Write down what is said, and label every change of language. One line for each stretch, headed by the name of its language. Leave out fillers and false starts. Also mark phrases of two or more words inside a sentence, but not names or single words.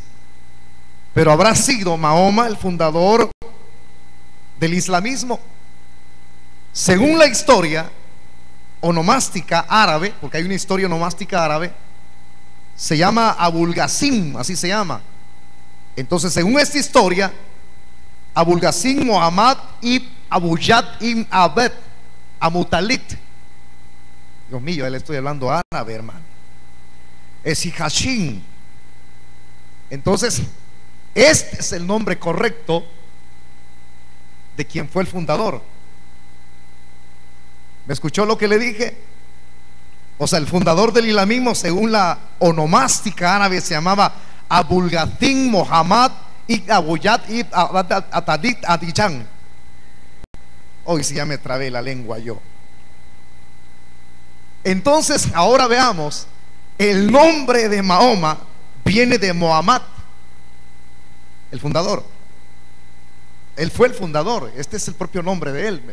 Spanish: Pero habrá sido Mahoma el fundador del islamismo. Según la historia onomástica árabe, porque hay una historia onomástica árabe, se llama Abul Qasim, así se llama. Entonces, según esta historia, Abul Qasim Muhammad ibn Abu Yad ibn Abed Amutalit, Dios mío, ya le estoy hablando árabe, hermano, Esihashin. Entonces, este es el nombre correcto de quien fue el fundador. ¿Me escuchó lo que le dije? O sea, el fundador del islamismo, según la onomástica árabe, se llamaba Abul Qasim Muhammad ibn Abu Yad ibn Atadit Adijan. Hoy sí ya me trabé la lengua yo. Entonces, ahora veamos, el nombre de Mahoma viene de Muhammad, el fundador. Él fue el fundador, este es el propio nombre de él.